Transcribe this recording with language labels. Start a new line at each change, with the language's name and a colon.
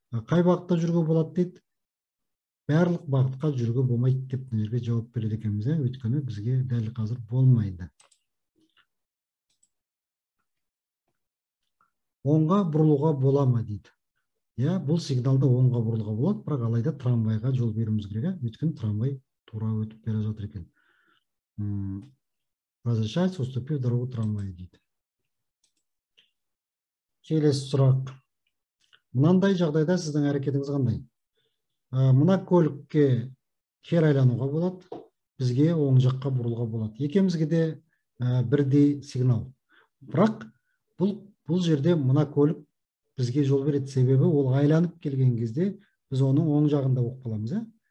Kazakh: Қай бағытта жүруге болады дейді? Барлық бағытқа жүруге болмайды деп мына жерге жауап береді екенбіз. Өйткені бізге дәл қазір болмайды. Оңға бұрылуға бола ма дейді. Бұл сигналда оңға бұрылуға болады, бірақ алайда трамвайға жол беруіміз керек. Өйткені трамвай тура өтіп бара жатыр екен.
Russian: Разрешается уступив дорогу трамвая
Kazakh: дейді. Келесі сұрақ. Мынандай жағдайда сіздің әрекетіңіз қандай? Мына көлікке кері айлануға болады, бізге оң жаққа бұрылуға болады. Екеумізге де бірдей сигнал. Бірақ бұл жерде мына көлік бізге жол береді, себебі ол айланып келген кезде біз оның оң жағында болып қаламыз.